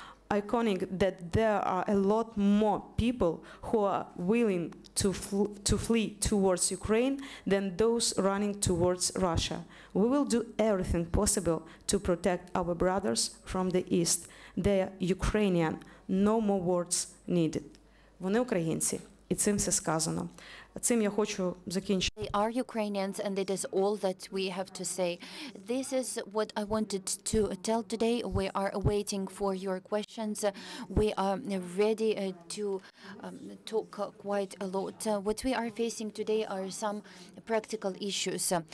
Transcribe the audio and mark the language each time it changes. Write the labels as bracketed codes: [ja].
[en] Iconic that there are a lot more people who are willing to flee towards Ukraine than those running towards Russia. We will do everything possible to protect our brothers from the east. They are Ukrainian. No more words needed. [uk] Вони українці, і цим все сказано. Цим я хочу закінчити. [en] They are Ukrainians, and it is all that we have to say. This is what I wanted to tell today. We are waiting for your questions. We are ready to talk quite a lot. What we are facing today are some practical issues.